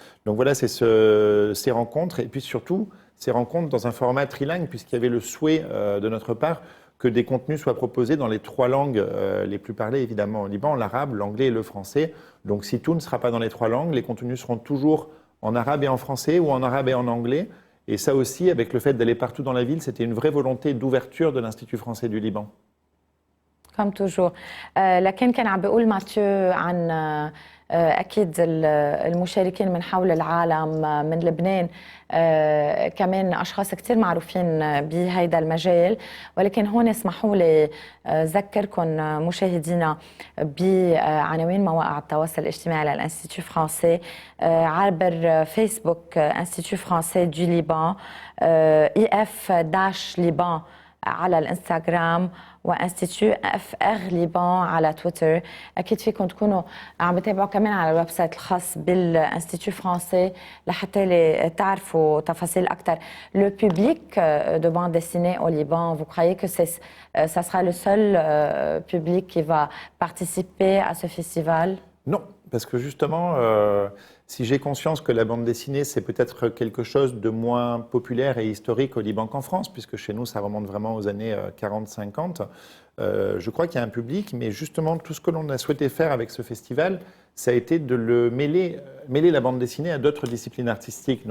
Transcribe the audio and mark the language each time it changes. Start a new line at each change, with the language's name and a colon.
French: Donc voilà, c'est ces rencontres et puis surtout ces rencontres dans un format trilingue puisqu'il y avait le souhait de notre part que des contenus soient proposés dans les 3 langues les plus parlées évidemment au Liban, l'arabe, l'anglais et le français. Donc si tout ne sera pas dans les 3 langues, les contenus seront toujours en arabe et en français ou en arabe et en anglais. Et ça aussi, avec le fait d'aller partout dans la ville, c'était une vraie volonté d'ouverture de l'Institut français du Liban. Comme toujours.
Arabic: لكن كان عم بيقول ماتيو عن أكيد المشاركين من حول العالم، من لبنان كمان أشخاص كتير معروفين بهيدا المجال. ولكن هون اسمحوا لي أذكركم مشاهدينا بعناوين مواقع التواصل الاجتماعي للإنستيتو فرانسي عبر فيسبوك انستيتو فرانسي دو ليبان، IF-ليبان على الانستغرام، وانستيتو FR ليبان على تويتر. اكيد فيكم تكونوا عم تتابعوا كمان على الويب سايت الخاص بالانستيتو فرانسي لحتى تعرفوا تفاصيل اكثر.
French: Le public de bande dessinée au Liban, vous croyez que ça sera le seul public qui va participer à ce festival? Non, parce que justement, si j'ai conscience que la bande dessinée, c'est peut-être quelque chose de moins populaire et historique au Liban qu'en France, puisque chez nous, ça remonte vraiment aux années 40-50, je crois qu'il y a un public, mais justement, tout ce que l'on a souhaité faire avec ce festival, ça a été de le mêler la bande dessinée à d'autres disciplines artistiques.